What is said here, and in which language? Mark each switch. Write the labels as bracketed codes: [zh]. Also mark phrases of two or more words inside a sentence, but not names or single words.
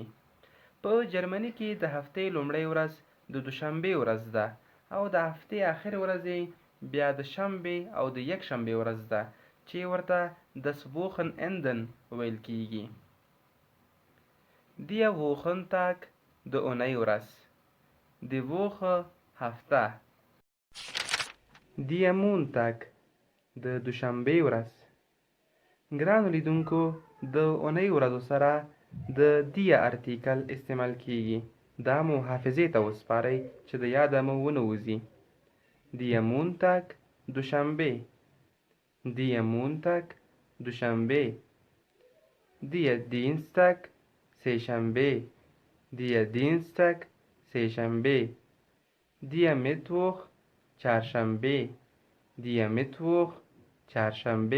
[ps] په جرمني کې د هفتې لومړۍ ورځ د دوشنبې ورځ ده او د هفتې آخر ورځې بیا د شنبې او د یک شنبې ورځ ده چې ورته [de] das Wochenenden [ps] ویل کیږي. [de] Der Wochentag [ps] د اونۍ ورځ، [de] die Woche [ps] هفته، [de] der Montag [ps] د دوشنبې ورځ. ګرانو لیدونکو، د اونۍ ورځو سره د die ارتیکل استعمال کیږي. دا مو حافظې ته وسپارئ چې د یاده مو ونه وځي. [de] Der Montag دوشنبې، der Montag دوشنبې، der Dienstag سهشنبې، der Dienstag سهشنبې، der Mittwoch چهارشنبې، der Mittwoch چهارشنبې،